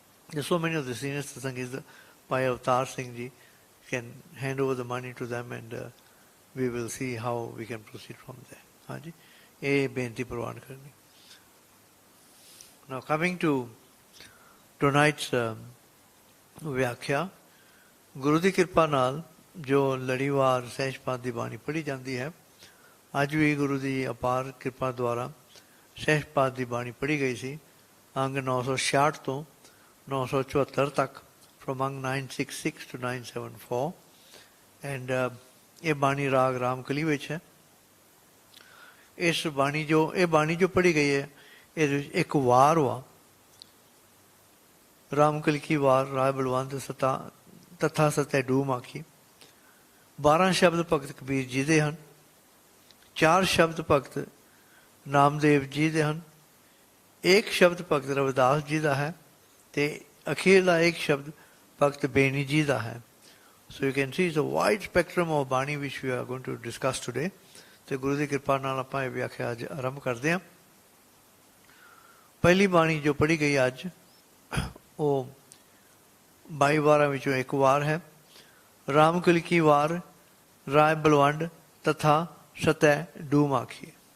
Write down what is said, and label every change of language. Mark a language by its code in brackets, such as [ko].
[en] There are so many of the senior satsangis. Bhai Bhataar Singh ji, can hand over the money to them, and we will see how we can proceed from there. [pa] Haji, ye benti prawan karni. [en] Now coming to tonight's Viakhia, [pa] Guru di Kirpa naal jo Larivaar Sehaj Paath di Bani padhi jandi hai, ਅੱਜ ਵੀ ਗੁਰੂ ਦੀ ਅਪਾਰ ਕਿਰਪਾ ਦੁਆਰਾ ਸਹਿਜ ਪਾਠ ਦੀ ਬਾਣੀ ਪੜ੍ਹੀ ਗਈ ਸੀ, ਅੰਗ 966 ਤੋਂ 974 ਤੱਕ, [en] from Angg 966 to 974, and [pa] ਇਹ ਬਾਣੀ ਰਾਗ ਰਾਮਕਲੀ ਵਿੱਚ ਹੈ। ਇਹ ਬਾਣੀ ਜੋ ਪੜ੍ਹੀ ਗਈ ਹੈ, ਇਹਦੇ ਵਿੱਚ ਇੱਕ ਵਾਰ ਵਾ, ਰਾਮਕਲੀ ਕੀ ਵਾਰ, ਰਾਏ ਬਲਵੰਤ ਤਥਾ ਸਤੈ ਡੂਮ ਆਖੀ। 12 ਸ਼ਬਦ ਭਗਤ ਕਬੀਰ ਜੀ ਦੇ ਹਨ, 4 ਸ਼ਬਦ ਭਗਤ ਨਾਮਦੇਵ ਜੀ ਦੇ ਹਨ, 1 ਸ਼ਬਦ ਭਗਤ ਰਵਿਦਾਸ ਜੀ ਦਾ ਹੈ, ਤੇ ਅਖੀਰਲਾ 1 ਸ਼ਬਦ ਭਗਤ ਬੇਨੀ ਜੀ ਦਾ ਹੈ। [en] So you can see it's a wide spectrum of Bani which we are going to discuss today. [pa] ਤੇ ਗੁਰੂ ਦੀ ਕਿਰਪਾ ਨਾਲ ਆਪਾਂ ਇਹ ਵਿਆਖਿਆ ਅੱਜ ਆਰੰਭ ਕਰਦੇ ਹਾਂ। ਪਹਿਲੀ ਬਾਣੀ ਜੋ ਪੜ੍ਹੀ ਗਈ ਅੱਜ, ਉਹ 22 ਵਾਰਾਂ ਵਿੱਚੋਂ ਇੱਕ ਵਾਰ ਹੈ। ਰਾਮਕਲੀ ਕੀ ਵਾਰ, ਰਾਏ ਬਲਵੰਡ ਤਥਾ ਸਤੈ ਡੂਮ ਆਖੀ।